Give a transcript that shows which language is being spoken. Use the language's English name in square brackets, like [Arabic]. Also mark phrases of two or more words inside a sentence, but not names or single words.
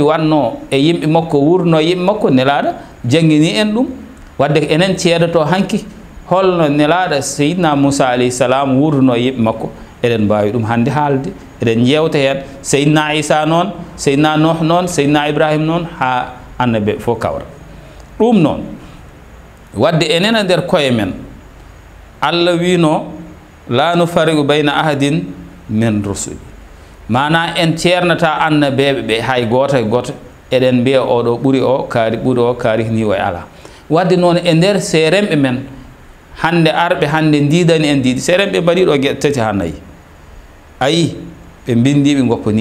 [Fula] wanno e yimɓe makko wurno yimɓe makko nelaɗo jangini en ɗum wadde enen ceedoto hanki holno nelaɗo seydina moussa [Arabic] alayhi salam [Fula] wurno yimɓe makko eɗen mbawi ɗum hande haalde eɗen jewta hen seydina isa noon seydina nuh noon seydina ibrahima noon ha annabeɓe fof kawra ɗum noon wadde enen e nder koye men Allah wino [Arabic] la nufarriqu bayna ahadin min rusuli [Fula] mana en ceernata annabeɓe ɓe hay goto e goto eɗen mbiya oɗo ɓuuri o kaari ni o e ala wadde noon e nder seremɓe men hande arɓe hande didani en diidi seremɓe mbaɗiɗo gueɗe tati ha nayyi ayi ɓe bindi ɓe